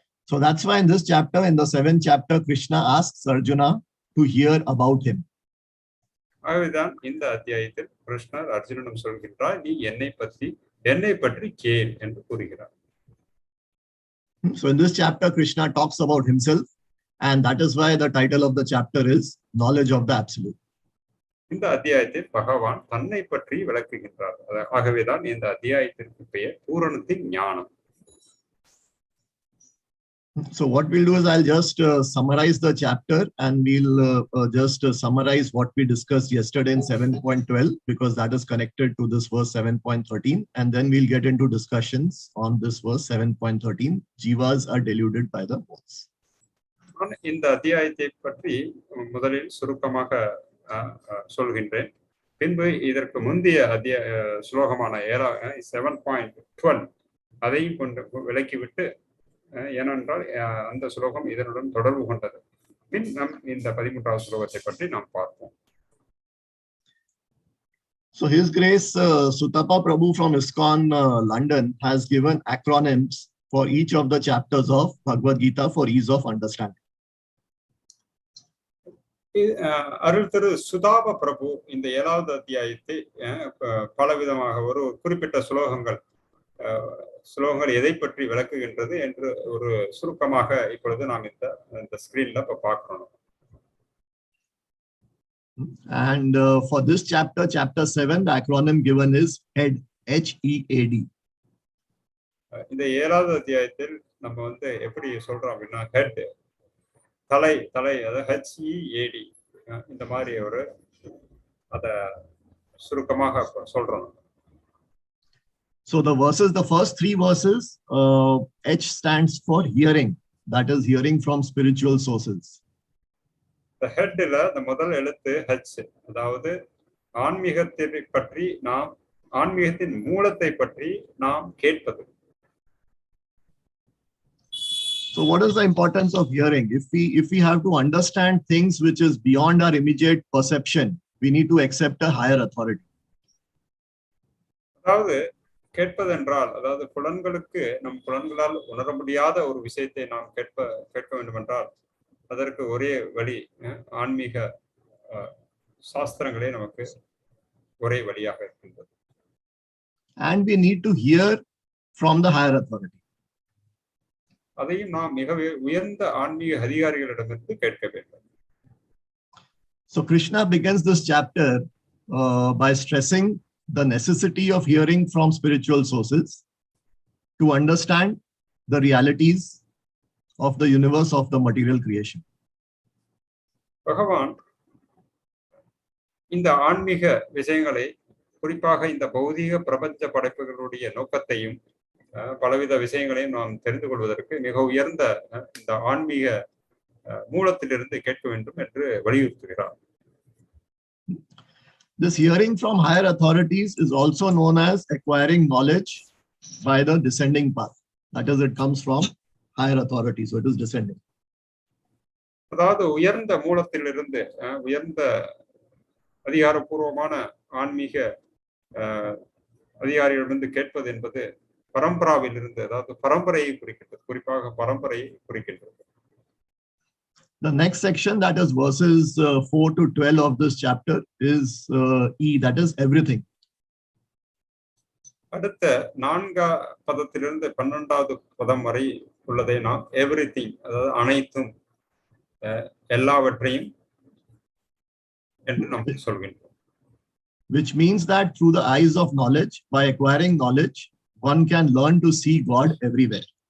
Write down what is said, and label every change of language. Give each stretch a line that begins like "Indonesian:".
English: So that's why in this chapter, in the 7th chapter, Krishna asks Arjuna to hear about him.
Tamil: ஆகவேதான் இந்த அத்தியாயத்தில் கிருஷ்ணர் அர்ஜுனனிடம் சொல்கின்றார், நீ என்னை பற்றி கேள் என்று கூறுகிறார்.
English: So in this chapter, Krishna talks about himself, and that is why the title of the chapter is Knowledge of the Absolute.
Tamil: இந்த அத்தியாயத்தில் பகவான் தன்னை பற்றி விளக்குகின்றார். ஆகவேதான் இந்த அத்தியாயத்திற்கு பெயர் பூரணத்தின் ஞானம்.
English: So what we'll do is I'll just summarize the chapter, and we'll just summarize what we discussed yesterday in 7.12, because that is connected to this verse 7.13, and then we'll get into discussions on this verse 7.13. Jivas are deluded by the modes.
Tamil: இந்த அத்தியாயத்தை பற்றி முதலில் சுருக்கமாக சொல்கின்றேன். பின்பு இதற்கு முந்தைய ஸ்லோகமான 7.12 அதையும் கொண்டு விளக்கிவிட்டு, ஏனென்றால் அந்த ஸ்லோகம் இதனுடன் தொடர்பு கொண்டது. பின் நாம் இந்த 13வது ஸ்லோகத்தை பற்றி நாம் பார்ப்போம்.
English: So His Grace Sutapa Prabhu from ISKCON London has given acronyms for each of the chapters of Bhagavad Gita for ease of understanding.
Tamil: Arul Thiru சுதாப பிரபு இந்த 7வது அத்தியாயத்தை பலவிதமாக ஒரு குறிப்பிட்ட ஸ்லோகங்கள் எதை பற்றி விளக்குகின்றது என்று ஒரு சுருக்கமாக இப்பொழுது நாம் இந்த ஸ்கிரீன்ல பார்க்கிறோம்.
English: And for this chapter, chapter 7, the acronym given is HEAD, HEAD.
Tamil: இந்த 7வது அத்தியாயத்தில் நம்ம எப்படி சொல்றோம் அப்படின்னா ஹெட், தலை, அதாவது HEAD, இந்த மாதிரி ஒரு அத சுருக்கமாக சொல்றோம்.
English: So the verses, the first 3 verses, H stands for hearing. that is hearing from spiritual sources. The head the
Tamil: முதல் எழுத்து H, அதாவது ஆன்மீகத்தை பற்றி நாம் ஆன்மீகத்தின் மூலத்தை பற்றி நாம் கேட்பது.
English: So what is the importance of hearing? If we have to understand things which is beyond our immediate perception, we need to accept a higher authority.
Tamil: அதாவது கேட்பது என்றால், அதாவது புலன்களுக்கு நம் புலன்களால் உணர முடியாத ஒரு விஷயத்தை நாம் கேட்க வேண்டும் என்றால் அதற்கு ஒரே வழி ஆன்மீக சாஸ்திரங்களே நமக்கு ஒரே வழியாக இருக்கின்றது.
English: And we need to hear from the higher authority.
Tamil: அதையும் நாம் மிக உயர்ந்த ஆன்மீக அதிகாரிகளிடமிருந்து கேட்க வேண்டும்.
English: So Kṛṣṇa begins this chapter by stressing the necessity of hearing from spiritual sources to understand the realities of the universe of the material creation.
Tamil: பகவான் இந்த ஆன்மீக விஷயங்களை, குறிப்பாக இந்த பௌதீக பிரபஞ்ச படைப்புகளுடைய நோக்கத்தையும் பலவித விஷயங்களையும் நாம் தெரிந்து கொள்வதற்கு மிக உயர்ந்த இந்த ஆன்மீக மூலத்திலிருந்து கேட்க வேண்டும் என்று வலியுறுத்துகிறார்.
English: This hearing from higher authorities is also known as acquiring knowledge by the descending path. That is, it comes from higher authority, so it is descending.
Tamil: அதாவது உயர்ந்த மூலத்திலிருந்து உயர்ந்த அதிகாரப்பூர்வமான ஆன்மீக அதிகாரிகளிடமிருந்து கேட்பது என்பது பரம்பராவில் இருந்து, அதாவது பரம்பரையை குறிக்கின்றது, குறிப்பாக பரம்பரையை குறிக்கின்றது.
English: The next section, that is verses 4 to 12 of this chapter, is E, that is everything.
Tamil: அடுத்த 4 பதத்திலிருந்து 12வது பதம் வரை உள்ளதை நாம் எவ்ரிதிங், அதாவது அனைத்தும், எல்லாவற்றையும் என்று நாம் சொல்கின்றோம்.
English: Which means that through the eyes of knowledge, by acquiring knowledge, one can learn to see God everywhere.